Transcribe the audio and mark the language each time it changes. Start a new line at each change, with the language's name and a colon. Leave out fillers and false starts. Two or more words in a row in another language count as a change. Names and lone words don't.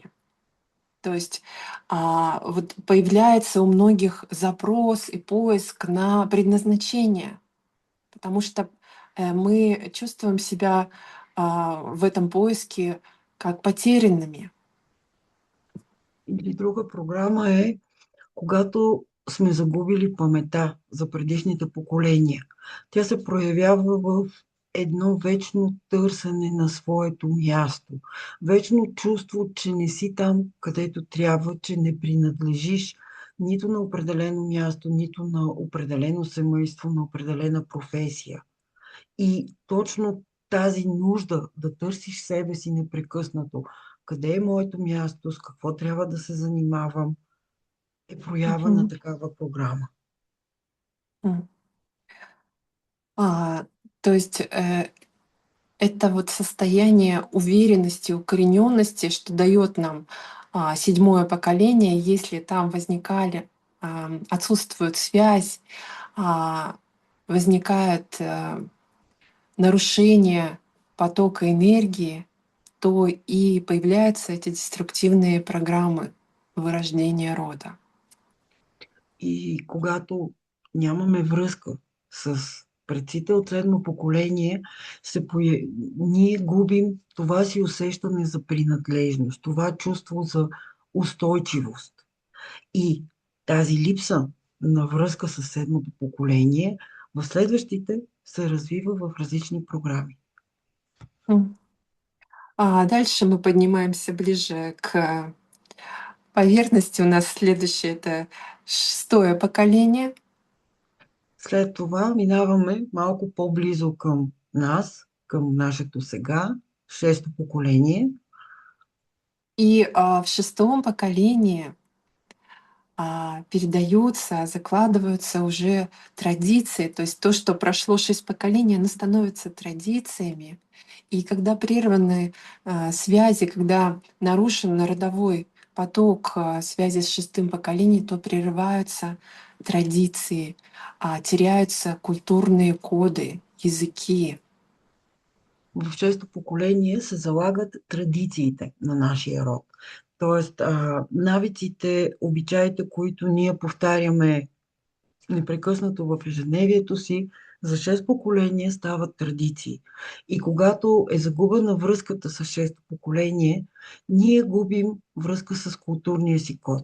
Russian: То есть вот появляется у многих запрос и поиск на предназначение, потому что мы чувствуем себя в этом поиске как потерянными.
Bulgarian: Или друга програма е, когато сме загубили памета за предишните поколения. Тя се проявява в едно вечно търсене на своето място. Вечно чувство, че не си там, където трябва, че не принадлежиш нито на определено място, нито на определено семейство, на определена професия. И точно тази нужда да търсиш себе си непрекъснато, къде е моето място, с какво трябва да се занимавам, е проява на такава програма.
Russian: То есть это вот состояние уверенности, укорененности, что дает нам седьмое поколение, если там отсутствует связь, возникает нарушение потока энергии, то и появляются эти деструктивные программы вырождения рода.
Bulgarian: И когато нямаме връзка с предците от седмо поколение, ние губим това си усещане за принадлежност, това чувство за устойчивост. И тази липса на връзка с седмото поколение в следващите се развива в различни програми.
Russian: Дальше мы поднимаемся ближе к поверхности. У нас следующее — это шестое поколение.
Bulgarian: След това минаваме малко по-близо към нас, към нашето сега, шесто поколение.
Russian: И в шестом поколении передаются, закладываются уже традиции, то есть то, что прошло 6 поколений, оно становится традициями. И когда прерваны связи, когда нарушен родовой поток связи с шестым поколением, то прерываются традиции, теряются културные коды, языки.
Bulgarian: В шесто поколение се залагат традициите на нашия род. Тоест, навиците, обичаите, които ние повтаряме непрекъснато в ежедневието си, за 6 поколения стават традиции. И когато е загубена връзката с шесто поколение, ние губим връзка с културния си код.